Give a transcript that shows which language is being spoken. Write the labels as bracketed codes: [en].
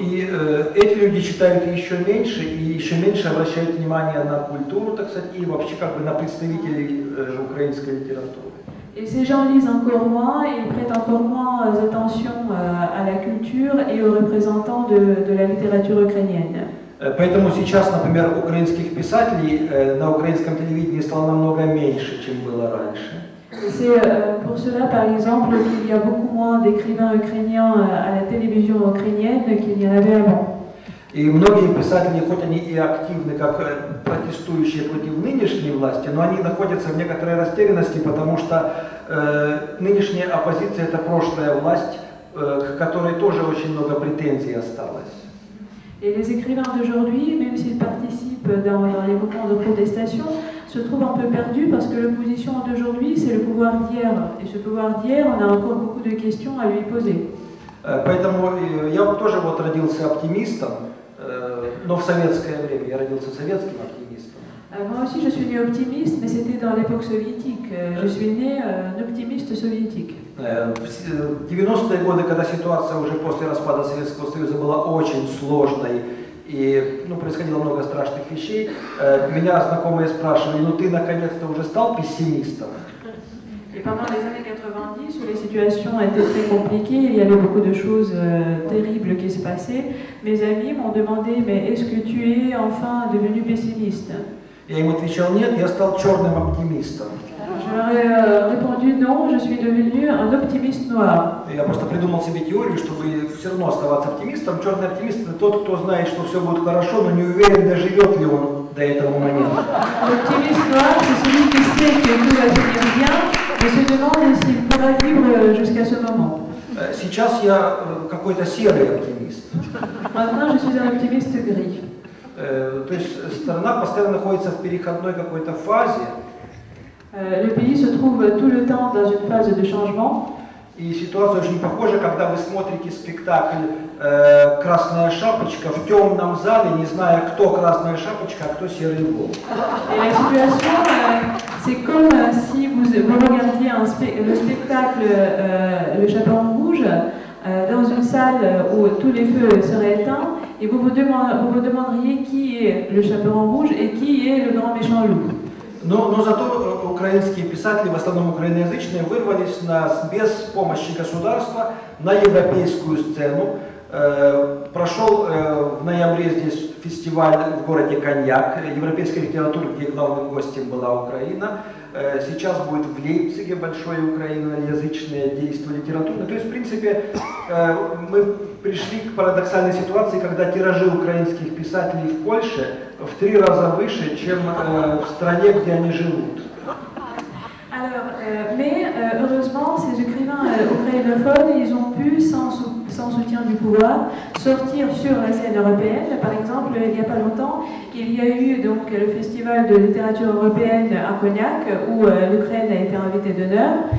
[ru] И эти люди читают еще меньше обращают внимание на культуру, так сказать, и вообще как бы на представителей украинской литературы. [fr] Et ces gens lisent encore moins, ils prêtent encore moins attention à la culture et aux représentants de la littérature ukrainienne. [ru] Поэтому сейчас, например, украинских писателей на украинском телевидении стало намного меньше, чем было раньше. [fr] C'est pour cela, par exemple, qu'il y a beaucoup moins d'écrivains ukrainiens à la télévision ukrainienne qu'il y en avait avant. [ru] И многие писатели, хоть они и активны, как протестующие против нынешней власти, но они находятся в некоторой растерянности, потому что нынешняя оппозиция – это прошлая власть, к которой тоже очень много претензий осталось. [fr] Et les écrivains d'aujourd'hui, même s'ils participent dans les mouvements de protestation, se trouvent un peu perdus parce que l'opposition d'aujourd'hui, c'est le pouvoir d'hier. Et ce pouvoir d'hier, on a encore beaucoup de questions à lui poser. [ru] Поэтому я тоже родился оптимистом, но в советское время. Я родился советским оптимистом. [fr] Moi aussi, je suis né optimiste, mais c'était dans l'époque soviétique. Je suis né un optimiste soviétique. [ru] В 90-е годы, когда ситуация уже после распада Советского Союза была очень сложной и происходило много страшных вещей, меня знакомые спрашивали: ты наконец-то уже стал пессимистом? [fr] Et pendant les années 90, où les situations étaient très compliquées, il y avait beaucoup de choses terribles qui se passaient, mes amis m'ont demandé: mais est-ce que tu es enfin devenu pessimiste? [ru] Я им отвечал: нет, я стал черным оптимистом. [fr] Je leur ai répondu: non, je suis devenu un optimiste noir. [ru] Я просто придумал себе теорию, чтобы все равно оставаться оптимистом. Черный оптимист – это тот, кто знает, что все будет хорошо, но не уверен, доживет ли он до этого момента. [fr] L'optimiste noir, c'est celui qui sait que tout va finir bien, mais se demande s'il pourra vivre jusqu'à ce moment. [ru] Сейчас я какой-то серый оптимист. [fr] Maintenant, je suis un optimiste gris. [ru] То есть страна постоянно находится в переходной какой-то фазе. [fr] Le pays se trouve tout le temps dans une phase de changement. [ru] И ситуация очень похожа, когда вы смотрите спектакль «Красная шапочка» в темном зале, не зная, кто красная шапочка, а кто серый волк. [fr] Et la situation, c'est comme si vous regardiez le spectacle Le Chaperon Rouge dans une salle où tous les feux seraient éteints et vous vous demanderiez qui est le Chaperon Rouge et qui est le grand méchant loup. [ru] Но зато украинские писатели, в основном украиноязычные, вырвались без помощи государства на европейскую сцену. Прошел в ноябре здесь фестиваль в городе Коньяк европейской литературы, где главным гостем была Украина. Сейчас будет в Лейпциге большое украиноязычное действие литературное. То есть, в принципе, мы пришли к парадоксальной ситуации, когда тиражи украинских писателей в Польше в 3 раза выше, чем в стране, где они живут. [fr] Alors, mais heureusement, ces écrivains ukrainophones, ils ont pu, sans soutien du pouvoir, sortir sur la scène européenne. Par exemple, il n'y a pas longtemps, il y a eu donc le festival de littérature européenne à Cognac, où l'Ukraine a été invitée d'honneur.